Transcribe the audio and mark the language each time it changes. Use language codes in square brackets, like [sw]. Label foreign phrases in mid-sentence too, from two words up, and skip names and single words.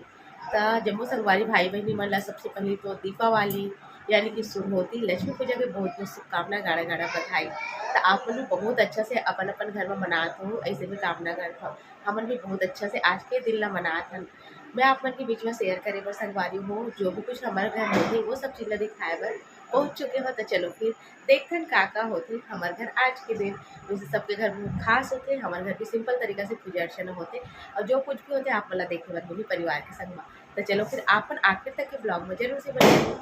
[hne] जम्मू संगवारी भाई बहनी मन ला सबसे पहले तो दीपावली यानी कि शुभ होती लक्ष्मी पूजा के बहुत बहुत शुभकामना, गाड़ा गाड़ा बधाई। तो आप मन भी बहुत अच्छा से अपन अपन घर में मनात हो, ऐसे भी कामना करत हो। हमन भी बहुत अच्छा से आज के दिन ला मनात हन। मैं आप मन के बीच में शेयर करे बर संगवारी हूँ, जो भी कुछ हमारे घर में होती वो सब चीज़ ला दिखाए बर पहुँच चुके हो। तो चलो फिर देखथन का होते हमारे घर आज के दिन। वैसे सबके घर में खास होते, हमारे घर भी सिंपल तरीका से पूजा अर्चना होते और जो कुछ भी होते आप मला देखे बर मिली परिवार के संग में। तो चलो फिर आप मन आखिर तक के ब्लॉग में जरूर से बने रहो।